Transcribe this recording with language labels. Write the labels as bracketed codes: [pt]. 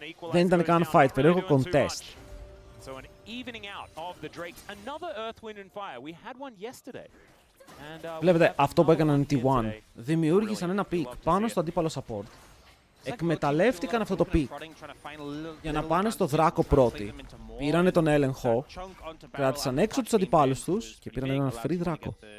[el] Δεν ήταν καν fight, περίεργο contest. [en] So an evening out of the Drakes. Another Earth, Wind and Fire. We had one yesterday. [el] Βλέπετε, αυτό που έκαναν οι T1. Δημιούργησαν ένα pick πάνω στο αντίπαλο support. Εκμεταλλεύτηκαν αυτό το pick για να πάνε στο δράκο πρώτοι. Πήρανε τον έλεγχο, κράτησαν έξω τους αντιπάλους τους και πήραν έναν free δράκο.